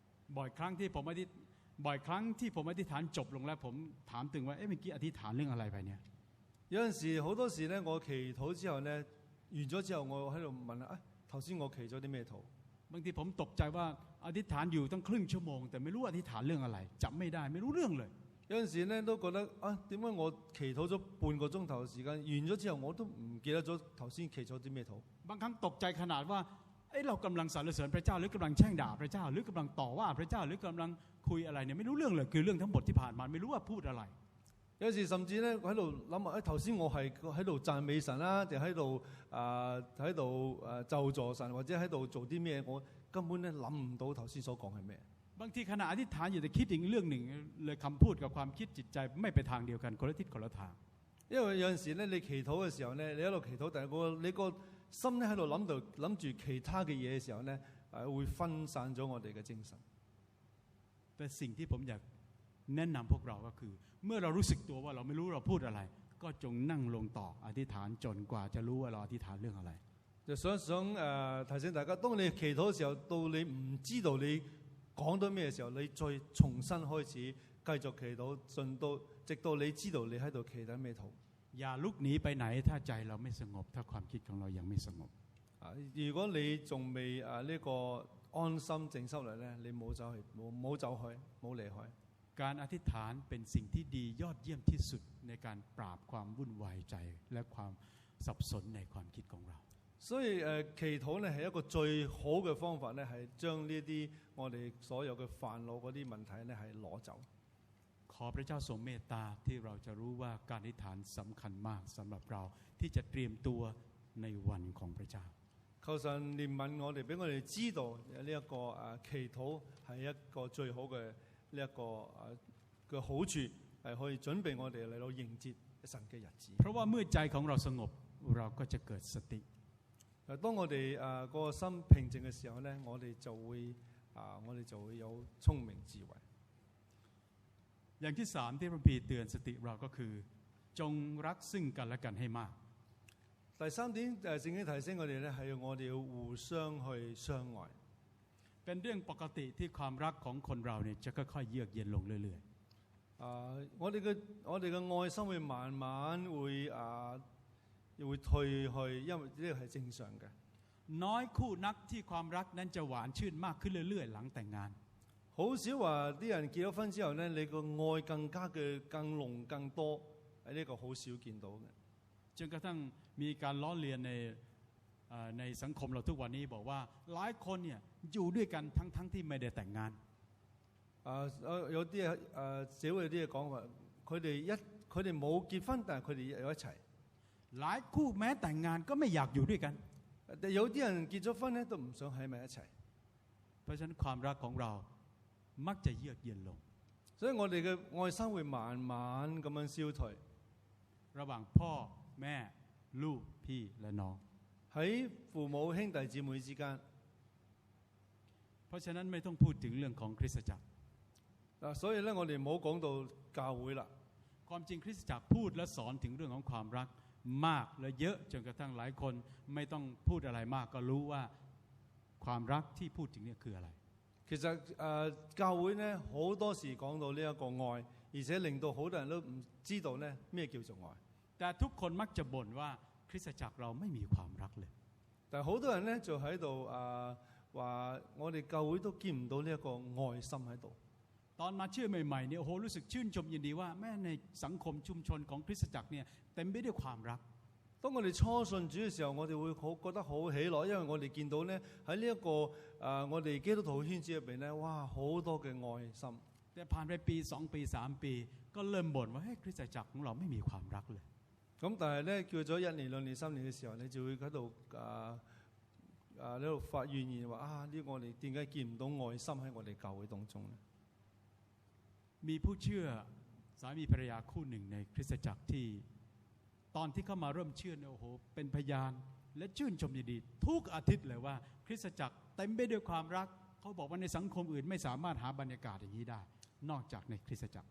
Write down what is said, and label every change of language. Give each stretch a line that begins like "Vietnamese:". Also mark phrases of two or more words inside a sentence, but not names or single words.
Thai: บ่อยครั้งที่ผมอธิษฐานจบลงแล้วผมถามตึงว่าเมื่อกี้อธิษฐานเรื่องอะไรไปเนี่ย
Cantonese: 有陣時好多時咧，我祈禱之後咧，完咗之後，我喺度問啊，頭先我祈咗啲咩禱？
Thai: บางทีผมตกใจว่าอธิษฐานอยู่ตั้งครึ่งชั่วโมงแต่ไม่รู้อธิษฐานเรื่องอะไรจำไม่ได้ไม่รู้เรื่องเลย
Cantonese: 有陣時咧都覺得啊，點解我祈禱咗半個鐘頭嘅時間，完咗之後我都唔記得咗頭先祈咗啲咩禱？
Thai: บางครั้งตกใจขนาดว่าเรากำลังสรรเสริญพระเจ้าหรือกำลังแช่งด่าพระเจ้าหรือกำลังต่อว่าพระเจ้าหรือกำลังคุยอะไรเนี่ยไม่รู้เรื่องเลยคือเรื่องทั้งหมดที่ผ่านมาไม่รู้ว่าพูดอะไร
Cantonese: 有時甚至咧喺度諗啊，頭先我係喺度讚美神啦，定喺度咒詛神，或者喺度做啲咩？我根本咧諗唔到頭先所講係咩。
Thai: บางทีขณะอธิษฐานอยู่แต่คิดอีกเรื่องหนึ่งเลยคำพูดกับความคิดจิตใจไม่ไปทางเดียวกันคนละทิศคนละทาง
Cantonese: 因為有陣時咧，你祈禱嘅時候咧，你喺度祈禱，但係你個心咧喺度諗住其他嘅嘢嘅時候咧，會分散咗我哋嘅精神。
Thai: แต่สิ่งที่ผมอยากแนะนำพวกเราก็คือเมื่อเรารู้สึกตัวว่าเราไม่รู้เราพูดอะไรก็จงนั่งลงต่ออธิษฐานจนกว่าจะรู้ว่าเราอธิษฐานเรื่องอะไร
Cantonese: 就想提醒大家，當你祈禱嘅時候，到你唔知道你講到咩嘅時候，你再重新開始繼續祈禱，直到你知道你喺度祈緊咩禱。
Thai: อย่าลุกหนีไปไหนถ้าใจเราไม่สงบถ้าความคิดของเรายังไม่สงบ
Cantonese: 如果你仲未呢個安心靜心嚟咧，你冇走去，冇離開。
Thai: การอธิษฐานเป็นสิ่งที่ดียอดเยี่ยมที่สุดในการปราบความวุ่นวายใจและความสับสนในความคิดของเรา
Cantonese: 所以祈禱咧係一個最好嘅方法咧，係將呢啲我哋所有嘅煩惱嗰啲問題咧係攞走。
Thai: ขอพระเจ้าทรงเมตตาที่เราจะรู้ว่าการอธิษฐานสำคัญมากสำหรับเราที่จะเตรียมตัวในวันของพระเจ้า
Cantonese: 求神憐憫我哋，俾我哋知道呢一個祈禱係一個最好嘅呢一個嘅好處，係可以準備我哋嚟到迎接神嘅日子。
Thai: เพราะว่าเมื่อใจของเราสงบเราก็จะเกิดสติ
Cantonese: 當我哋個心平靜嘅時候咧，我哋就會有聰明智慧。
Thai: อย่างที่สามที่พระคัมภีร์เตือนสติเราก็คือจงรักซึ่งกันและกันให้มาก
Cantonese: 第三點聖經提醒我哋咧，係我哋要互相去相愛。
Thai: เป็นเรื่องปกติที่ความรักของคนเราเนี่ยจะค่อยๆเยือกเย็นลงเรื่อย
Cantonese: 我哋嘅愛心會慢慢會退去，因為呢個係正常嘅。
Thai: น้อยคู่นักที่ความรักนั้นจะหวานชื่นมากขึ้นเรื่อยๆหลังแต่งงาน
Cantonese: 好少話啲人結咗婚之後咧，你個愛更加嘅更濃更多，呢個好少見到嘅。
Thai: จนกระทั่งมีการล้อเลียนในสังคมเราทุกวันนี้บอกว่าหลายคนเนี่ยอยู่ด้วยกันทั้งที่ไม่ได้แต่งงาน
Cantonese: 有啲社會有啲嘢講話，佢哋冇結婚，但係佢哋有一齊。
Thai: หลายคู่แม้แต่งงานก็ไม่อยากอยู่ด้วยกัน
Cantonese: 有啲人結咗婚咧都唔想喺埋一齊。
Thai: เพราะฉะนั้นความรักของเรามักจะเยือกเย็นลง
Cantonese: 所以我哋嘅愛心會慢慢咁樣消退。
Thai: ระหว่างพ่อแม่ลูกพี่และน้อง
Cantonese: 喺父母兄弟姊妹之間。
Thai: เพราะฉะนั้นไม่ต้องพูดถึงเรื่องของคริสตจักร
Cantonese: 所以咧我哋唔好講到教會啦。
Thai: ความจริงคริสตจักรพูดและสอนถึงเรื่องของความรักมากและเยอะจนกระทั่งหลายคนไม่ต้องพูดอะไรมากก็รู้ว่าความรักที่พูดถึงเนี่ยคืออะไร
Cantonese: 其實教會咧好多時講到呢一個愛，而且令到好多人都唔知道咧咩叫做愛。
Thai: แต่ทุกคนมักจะบ่นว่าคริสตจักรเราไม่มีความรักเลย
Cantonese: 但係好多人咧就喺度話我哋教會都見唔到呢一個愛心喺度。
Thai: ตอนมาเชื่อใหม่ๆเนี่ยโอ้โหรู้สึกชื่นชมยินดีว่าแม้ในสังคมชุมชนของคริสตจักรเนี่ยเต็มไปด้วยความรัก
Cantonese: 當我哋初信主嘅時候，我哋會覺得好喜樂，因為我哋見到咧喺呢一個我哋基督徒圈子入邊咧，哇好多嘅愛心。
Thai: แต่ผ่านไปปี2ปี3ปีก็เริ่มบ่นว่าเฮ้ยคริสตจักรของเราไม่มีความรักเลย
Cantonese: 咁但係咧叫咗1年2年3年嘅時候，你就會喺度喺度發怨言話呢我哋點解見唔到愛心喺我哋教會當中咧？
Thai: มีผู้เชื่อสามีภรรยาคู่หนึ่งในคริสตจักรที่ตอนที่เข้ามาเริ่มเชื่อเนี่ยโอ้โหเป็นพยานและชื่นชมยินดีทุกอาทิตย์เลยว่าคริสตจักรเต็มไปด้วยความรักเขาบอกว่าในสังคมอื่นไม่สามารถหาบรรยากาศอย่างนี้ได้นอกจากในคริสตจักร